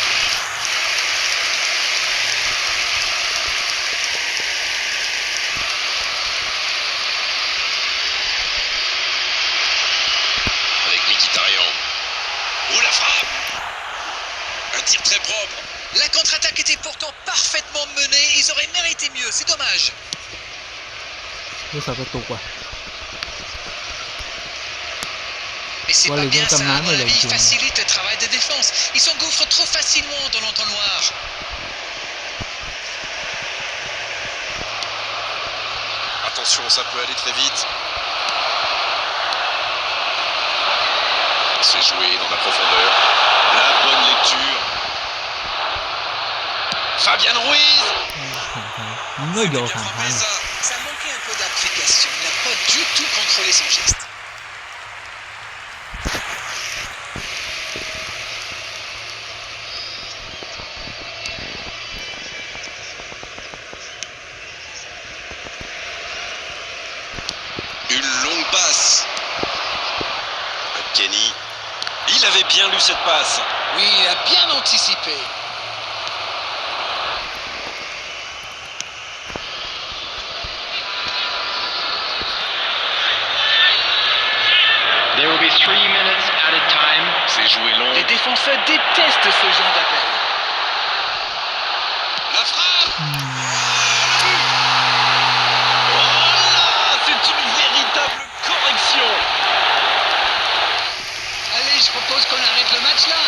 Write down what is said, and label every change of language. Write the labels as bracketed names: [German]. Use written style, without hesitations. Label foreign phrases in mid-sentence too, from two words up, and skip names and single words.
[French] Avec Mkhitaryan. Oh la frappe. Un tir très propre. La contre-attaque était pourtant parfaitement menée. Ils auraient mérité mieux. C'est dommage. [Thai] ผู้สาวประตูอ่ะ [French] Mais c'est Ouais, pas les bien gens ça, comme à Nano, mon il a avis, été- il facilite le travail de défense. Ils s'engouffrent trop facilement dans l'entonnoir. Attention, ça peut aller très vite. C'est joué dans la profondeur. La bonne lecture. Fabian Ruiz. [Thai] ผ่านทางมึงก็โยน [French] Bien [Thai] ผ่านทาง [French] frappé ça. Ça manquait un peu d'application. Il n'a pas du tout contrôlé son geste. Une longue passe. Kenny. Il avait bien lu cette passe. Oui, il a bien anticipé. [English] There will be 3 minutes added time. [French] C'est joué long. Les défenseurs détestent ce genre d'appel. La frappe. Oh là, c'est une véritable correction. Allez, je propose qu'on arrête le match là.